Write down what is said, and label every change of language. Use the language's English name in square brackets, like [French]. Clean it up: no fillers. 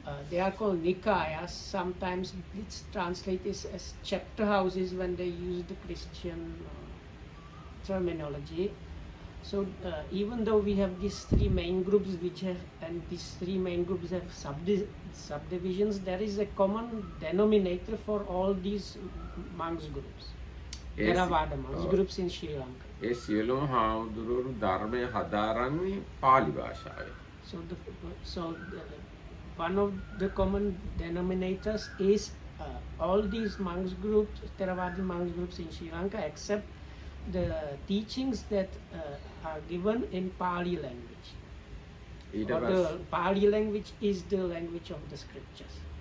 [English] They are called Nikayas. Sometimes it's translated as chapter houses when they use the Christian terminology. So even though we have these three main groups and these three main groups have subdivisions, there is a common denominator for all these monks groups. Theravada monks groups in Sri Lanka. [Sinhala] ඒ සියලුම හාමුදුරුවෝ ධර්මය හදාරන්නේ පාලි භාෂාවෙන්. [English] So one of the common denominators is all these monks groups, Theravada monks groups in Sri Lanka, accept the teachings that are given in Pali language. The Pali language is the language of the scriptures.